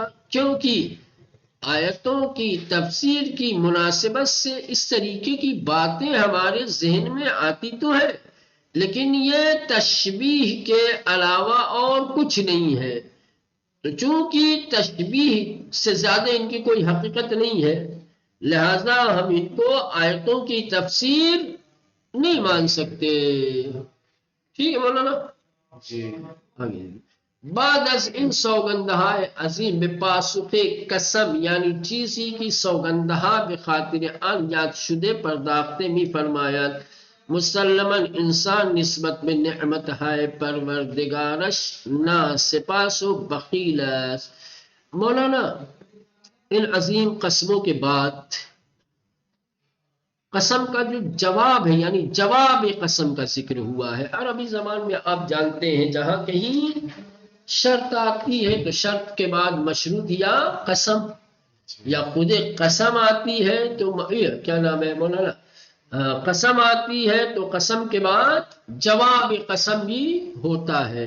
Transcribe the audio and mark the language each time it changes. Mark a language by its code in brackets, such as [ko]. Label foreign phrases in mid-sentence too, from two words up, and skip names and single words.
[ur] کیونکہ آیتوں کی تفسیر کی مناسبت سے اس طریقے کی باتیں ہمارے ذہن میں آتی تو ہے، لیکن یہ تشبیہ کے علاوہ اور کچھ نہیں ہے. تو چونکہ تشبیہ سے زیادہ ان کی کوئی حقیقت نہیں ہے، لہذا ہم ان کو آیتوں کی تفسیر نہیں مان سکتے. ٹھیک ہے مولانا جی. [fa] آگے بعد از ان سوگندہائے عظیم بپاسخ قسم یعنی چیزی کی سوگندہا بخاطر آن یاد شدے پرداختے می فرماید مسلماً انسان نسبت [ur] میں نعمت ہے [fa] پروردگارش نا سپاس و بخیل است. [ur] مولانا ان عظیم قسموں کے بعد قسم کا جو جواب ہے یعنی جواب قسم کا ذکر ہوا ہے. عربی زبان میں آپ جانتے ہیں جہاں کہیں شرط آتی ہے تو شرط کے بعد مشروط یا قسم یا خود قسم آتی ہے تو کیا نام ہے مولانا قسم آتی ہے تو قسم کے بعد جواب قسم بھی ہوتا ہے.